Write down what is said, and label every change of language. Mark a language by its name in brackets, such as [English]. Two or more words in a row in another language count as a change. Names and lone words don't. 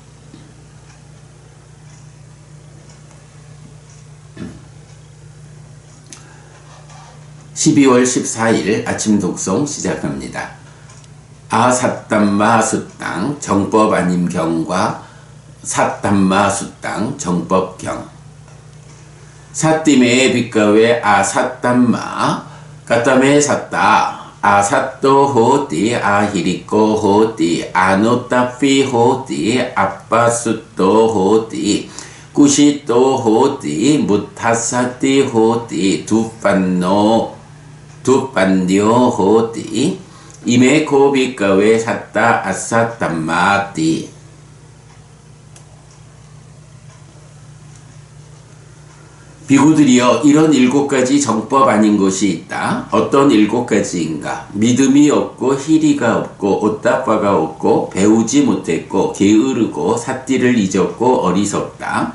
[Korean] (12월 14일) 아침 독송 시작합니다. [Pali] 아삿담마 수땅 [Korean] 정법 아님 경과 [Pali] 삿담마 수땅 [Korean] 정법경. [Pali] 사띠메 빗가웨 아삿담마 까따메 삿다 아삿도 호띠 아히리꼬 호띠 아노따피 호띠 아빠숫도 호띠 꾸시또 호띠 무타사띠 호띠 두빤뇨 호띠 이메코 빗가웨 삿다 아삿담마띠. [Korean] 비구들이여, 이런 7가지 정법 아닌 것이 있다. 어떤 7가지인가? 믿음이 없고 희리가 없고 오따빠가 없고 배우지 못했고 게으르고 삿띠를 잊었고 어리석다.